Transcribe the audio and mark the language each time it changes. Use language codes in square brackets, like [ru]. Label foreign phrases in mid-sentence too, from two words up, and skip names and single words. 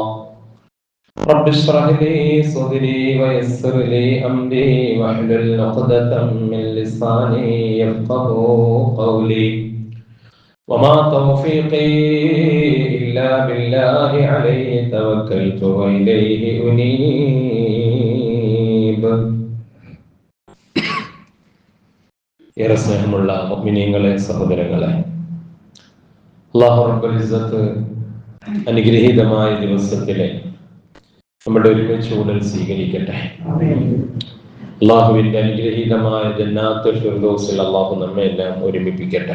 [ar] رب اشرح لي صدري ويسر لي أمري واحلل عقدة من لساني يفقهوا قولي وما توفيقي إلا بالله عليه توكلت وإليه أنيب. [ml] ഏറെ സ്നേഹമുള്ള മുഅ്മിനീങ്ങളെ, സഹോദരങ്ങളെ, അല്ലാഹു [ar] رب العزة [ml] അനുഗ്രഹീതമായ ദിവസത്തിലെ നമ്മുടെ ഒരുമിച്ച് കൂടൽ സ്വീകരിക്കട്ടെ. അല്ലാഹുവിന്റെ അനുഗ്രഹീതമായ ജന്നാത്തുൽ ഫിർദൗസിൽ അല്ലാഹു നമ്മെ എല്ലാം ഒരുമിപ്പിക്കട്ടെ.